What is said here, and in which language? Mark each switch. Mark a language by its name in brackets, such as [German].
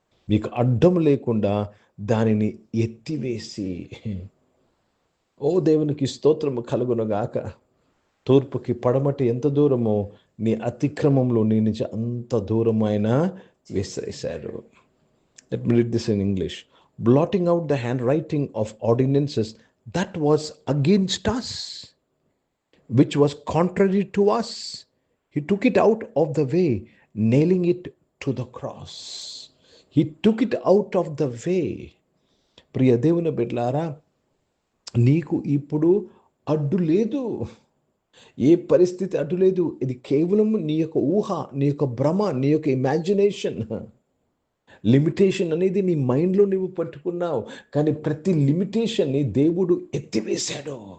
[Telugu] మీకు అడ్డం లేకుండా దానిని ఎత్తివేసి. ఓ దేవునికి స్తోత్రము కలుగునుగాక. తూర్పుకి పడమటి ఎంత దూరమో నీ అతిక్రమంలో నీ నుంచి అంత దూరం ఆయన వేసేశాడు. [English] Let me read this in English. Blotting out the handwriting of ordinances that was against us, which was contrary to us, he took it out of the way, nailing it to the cross. He took it out of the way. [Telugu] ప్రియ దేవుని బిడ్డలారా, నీకు ఇప్పుడు అడ్డు లేదు. ఏ పరిస్థితి అడ్డు లేదు. ఇది కేవలం నీ యొక్క ఊహ, నీ యొక్క భ్రమ, నీ యొక్క ఇమాజినేషన్. లిమిటేషన్ అనేది నీ మైండ్లో నువ్వు పట్టుకున్నావు. కానీ ప్రతి లిమిటేషన్ని దేవుడు ఎత్తివేశాడు.